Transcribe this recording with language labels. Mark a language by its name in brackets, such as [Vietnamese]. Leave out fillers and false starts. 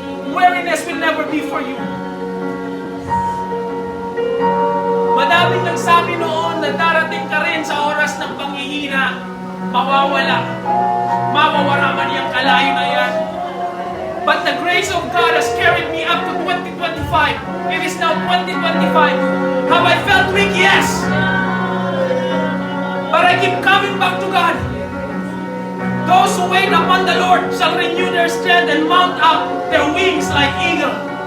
[English] Weariness will never be for you. [Filipino] Madaming nagsabi noon na darating ka rin sa oras ng panghihina, mawawala. Mawawala man yung kalayo na yan. [English] But the grace of God has carried me up to 2025. It is now 2025. Have I felt weak? Yes. But I keep coming back to God. Those who wait upon the Lord shall renew their strength and mount up their wings like eagle.